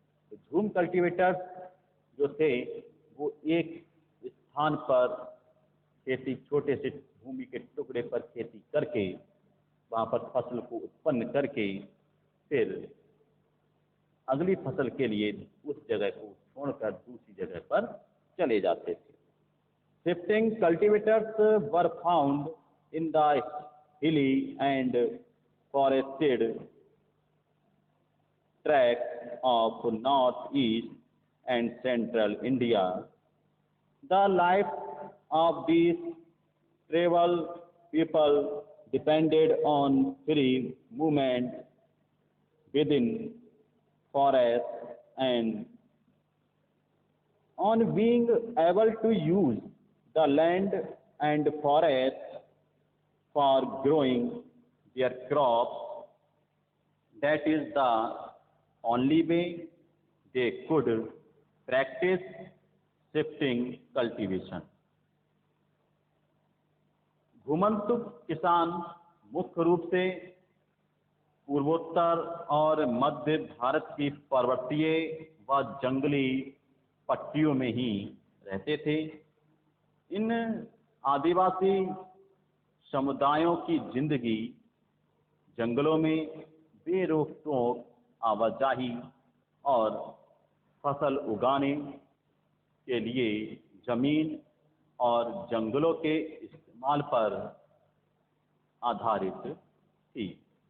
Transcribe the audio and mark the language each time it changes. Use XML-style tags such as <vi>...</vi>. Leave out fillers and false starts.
<hi>तो झूम कल्टीवेटर्स जो थे वो एक स्थान पर खेती, छोटे से भूमि के टुकड़े पर खेती करके वहाँ पर फसल को उत्पन्न करके फिर अगली फसल के लिए उस जगह को छोड़कर दूसरी जगह पर चले जाते थे।</hi> <en>Shifting cultivators were found in the hilly and forested tracts of northeast and central India. The life of these tribal people depended on free movement within forests and on being able to use the land and forest for growing their crops. That is the only way they could practice shifting cultivation.</en> <hi>घुमंतु किसान मुख्य रूप से पूर्वोत्तर और मध्य भारत की पर्वतीय व जंगली पट्टियों में ही रहते थे। इन आदिवासी समुदायों की जिंदगी जंगलों में बेरोक-टोक आवाजाही और फसल उगाने के लिए जमीन और जंगलों के इस्तेमाल पर आधारित थी।</hi>